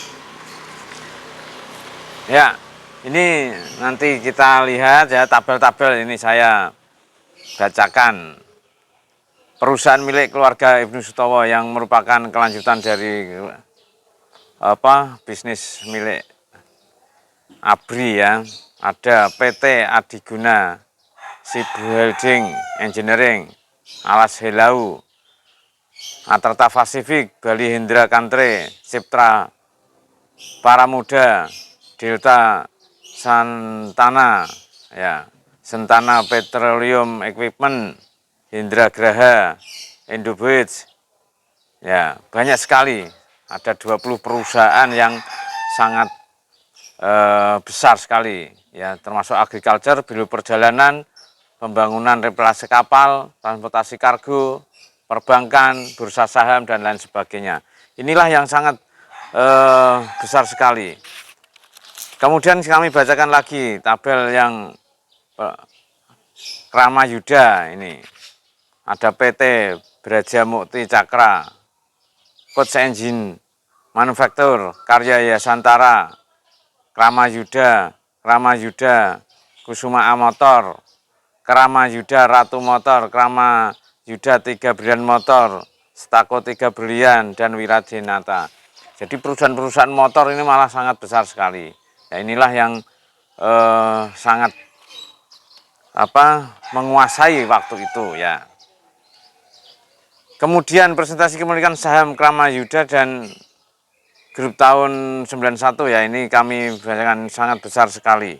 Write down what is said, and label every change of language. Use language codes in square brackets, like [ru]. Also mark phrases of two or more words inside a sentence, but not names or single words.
[id] Ya, ini nanti kita lihat ya tabel-tabel ini saya bacakan. Perusahaan milik keluarga Ibnu Sutowo yang merupakan kelanjutan dari bisnis milik ABRI ya. Ada PT Adiguna, Sibu Holding Engineering, Alas Helau, Aterta Pasifik, Bali Hendra Kantre, Ciptra Paramuda, Delta Santana, ya, Sentana Petroleum Equipment, Hendra Graha, Indobuits, ya banyak sekali. Ada 20 perusahaan yang sangat besar sekali, ya, termasuk agriculture, biro perjalanan, pembangunan reputasi kapal, transportasi kargo, perbankan, bursa saham, dan lain sebagainya. Inilah yang sangat besar sekali. Kemudian kami bacakan lagi tabel yang Krama Yuda ini. Ada PT Braja Mukti Cakra, Coach Engine Manufaktur, Karya Yasantara, Krama Yuda, Kusuma A Motor, Krama Yuda Ratu Motor, Krama Yuda 3 Brilian Motor, Stako 3 Brilian, dan Wiradinata. Jadi perusahaan-perusahaan motor ini malah sangat besar sekali. Ya, inilah yang sangat menguasai waktu itu, ya. Kemudian presentasi kepemilikan saham Krama Yuda dan grup tahun 91, ya, ini kami bacakan sangat besar sekali.